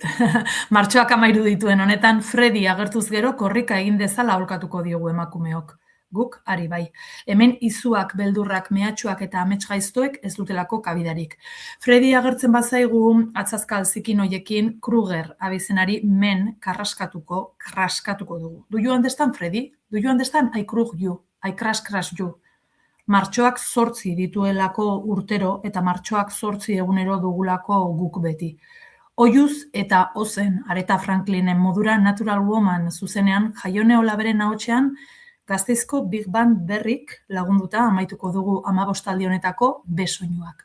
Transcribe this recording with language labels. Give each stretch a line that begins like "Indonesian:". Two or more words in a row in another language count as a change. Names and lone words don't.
Basque: Martxoak 13 dituen honetan, Freddy agertuz gero korrika egin dezala aholkatuko diogu emakumeok. Guk, ari bai. Hemen izuak, beldurrak, mehatxuak eta amets gaiztoek ez dutelako kabidarik. Freddy agertzen bazaigu atzazkal zikin hoiekin Kruger abizenari men kraskatuko dugu.
English: Do you understand, Freddy? Do you understand? I krug you. I crash you.
Basque: Martxoak 8 dituelako urtero eta martxoak 8 egunero dugulako guk beti. Oiuz eta ozen Aretha Franklinen modura Natural Woman zuzenean Jaione Olaberen ahotsean Gasteizko Big Band berrik lagunduta amaituko dugu 15 aldi honetako besoinuak.